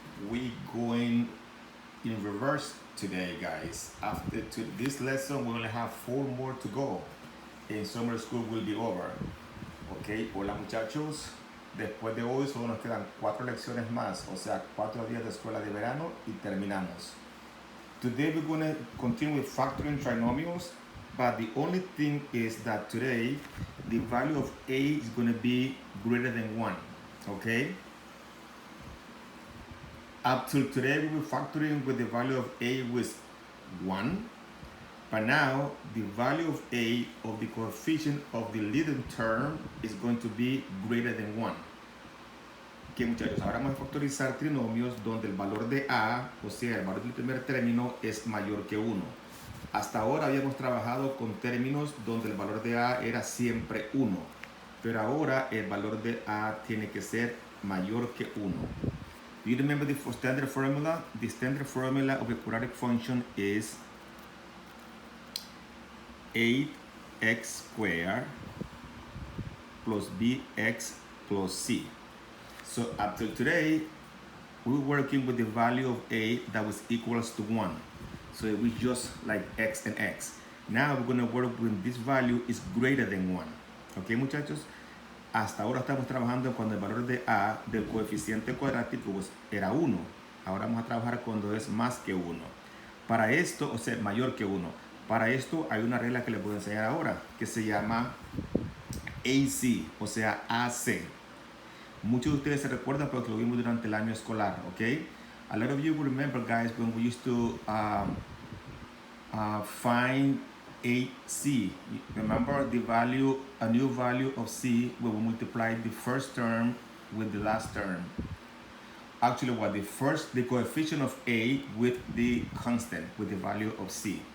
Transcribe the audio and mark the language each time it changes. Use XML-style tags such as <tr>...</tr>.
<en>We going in reverse today, guys. After this lesson, we only have 4 more to go, and summer school will be over.</en> <es>Ok, hola muchachos. Después de hoy solo nos quedan 4 lecciones más, o sea, 4 días de escuela de verano y terminamos.</es> <en>Today we're going to continue with factoring trinomials, but the only thing is that today the value of a is going to be greater than 1. Okay? Up till today, we were factoring with the value of a was 1, but now the value of a of the coefficient of the leading term is going to be greater than 1.</en> <es>Ok, muchachos, ahora vamos a factorizar trinomios donde el valor de a, o sea, el valor del primer término, es mayor que 1. Hasta ahora habíamos trabajado con términos donde el valor de a era siempre 1, pero ahora el valor de a tiene que ser mayor que 1.</es> <en>Do you remember the standard formula? The standard formula of a quadratic function is 8x squared plus bx plus c. So up till today, we're working with the value of a that was equals to 1. So it was just like x and x. Now we're going to work when this value is greater than 1.</en> <es>Okay, muchachos? Hasta ahora estamos trabajando cuando el valor de a del coeficiente cuadrático era 1. Ahora vamos a trabajar cuando es más que 1. Para esto, o sea, mayor que 1. Para esto hay una regla que les voy a enseñar ahora, que se llama AC, o sea, AC. Muchos de ustedes se recuerdan porque lo vimos durante el año escolar, ¿ok?</es> <en>A lot of you will remember, guys, when we used to find AC. Remember the value, a new value of C when we multiply the first term with the last term. Actually, the coefficient of A with the constant, with the value of C.</en>